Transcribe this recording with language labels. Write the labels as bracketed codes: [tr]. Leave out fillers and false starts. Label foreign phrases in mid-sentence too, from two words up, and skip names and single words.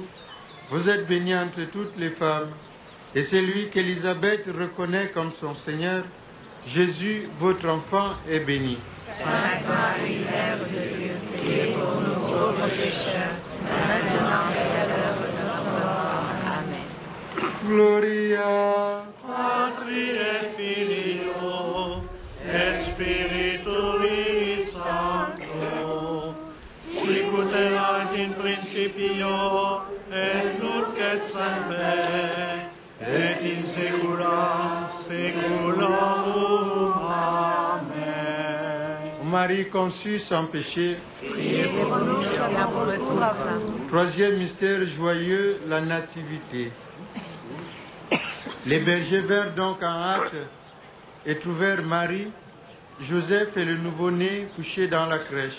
[fr] Vous êtes bénie entre toutes les femmes, et celui qu'Élisabeth reconnaît comme son Seigneur, Jésus, votre enfant, est béni. Sainte Marie, Mère de Dieu, priez pour nous pauvres pécheurs, maintenant et à l'heure de notre mort. Amen. [la] Gloria Patri et Filio et Spiritui Sancto, sicut erat in principio et nunc et semper et in saecula saeculorum. Amen. [fr] Marie conçue sans péché. Priez pour nous qui avons recours à vous. Troisième mystère joyeux, la nativité. Les bergers vinrent donc en hâte et trouvèrent Marie, Joseph et le nouveau-né couchés dans la crèche.